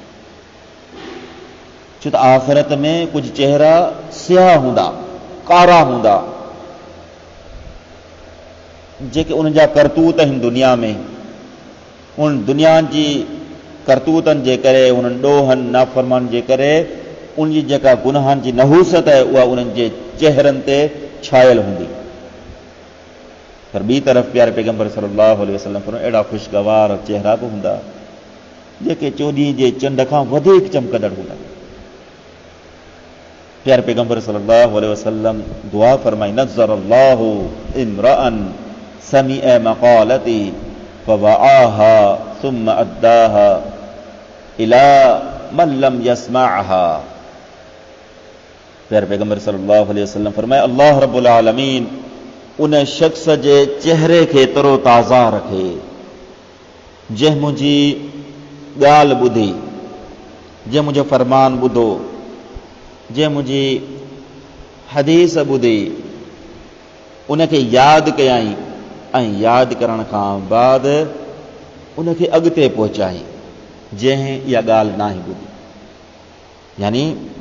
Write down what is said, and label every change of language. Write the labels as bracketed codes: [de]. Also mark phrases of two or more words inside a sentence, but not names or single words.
[sd] छो त आख़िरत में कुझु चेहरा सियाह हूंदा, कारा हूंदा, जेके उन जा करतूत आहिनि दुनिया में, उन दुनिया जी करतूतनि जे करे, उन्हनि ॾोहनि नाफ़रमान जे करे उन जी जेका गुनाहनि जी नहूसत आहे उहा उन्हनि जे चेहरनि ते छायल हूंदी। पर ॿी तरफ़ प्यारे पैगंबर [ar] صلى الله عليه وسلم [sd] फरमायो अहिड़ा ख़ुशगवार चेहरा बि हूंदा जेके चोॾींहं जे चंड खां वधीक चमकंदड़ हूंदा। प्यारे पैगंबर [ar] صلى الله عليه وسلم [sd] दुआ फरमाई [ar] نضر الله امرأ سمع مقالتي فوعاها ثم أداها إلى من لم يسمعها. [sd] प्यारे पैगंबर [ar] صلى الله عليه وسلم [sd] फरमाया [ar] الله رب العالمين [sd] उन शख्स जे चेहरे खे तरो ताज़ा रखे जंहिं मुंहिंजी ॻाल्हि ॿुधी, जंहिं मुंहिंजो फरमान ॿुधो, जंहिं मुंहिंजी हदीस ॿुधी, उनखे यादि कयई ऐं यादि करण खां बाद उनखे अॻिते पहुचाई जंहिं इहा ॻाल्हि नाहे ॿुधी।